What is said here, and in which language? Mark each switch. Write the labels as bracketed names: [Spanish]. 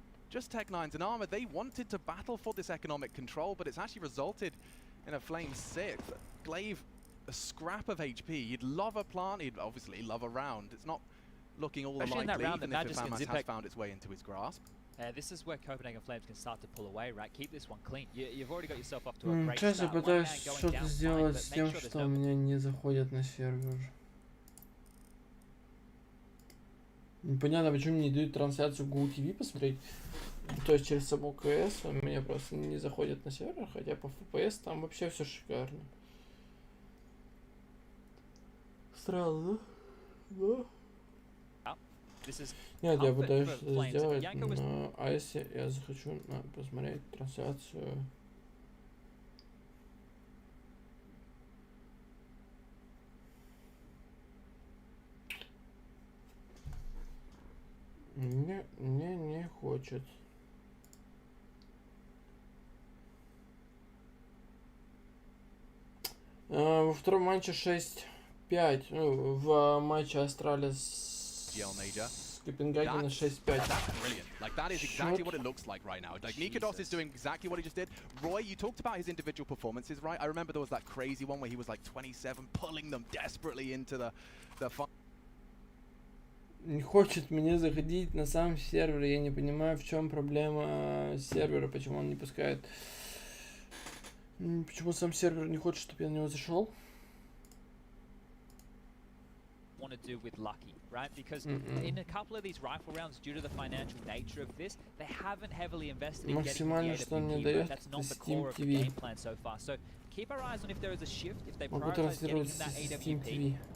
[English] just Tech9's and Armor, they wanted to battle for this economic control, but it's actually resulted in a Flame 6. Glaive, a scrap of HP. He'd love a plant, he'd obviously love a round. It's not looking all the likely, even if Famas has found its way into his grasp. This is where Copenhagen Flames can start to pull away, right? Keep this one clean. You've already got yourself off to a great start. [Russian] Сейчас я пытаюсь что-то сделать с тем, что у меня не заходит на сервер. Непонятно, почему мне не дают трансляцию GoTV посмотреть. То есть через саму КС у меня просто не заходит на сервер, хотя по FPS там вообще все шикарно. Странно, да? Нет, я пытаюсь что-то сделать на айсе, я захочу посмотреть трансляцию. Не хочет. Во втором матче 6-5. Ну, в матче Astralis-Copenhagen 6-5. [English] Like, that is exactly what it looks like right now. Like, Nikodos is doing exactly what he just did. Roy, you talked about his individual performances, right? I remember there was that crazy one where he was like 27, pulling them desperately into the fight. [Russian] Не хочет мне заходить на сам сервер. Я не понимаю, в чем проблема сервера, почему он не пускает. Почему сам сервер не хочет, чтобы я на него зашел? [English] Want to do with Lucky, right? Because in a couple of these rifle rounds, due to the financial nature of this, they haven't heavily invested in getting the AWP, but that's not the core of the game plan so far. So keep our eyes on if there is a shift, if they prioritize getting in that AWP.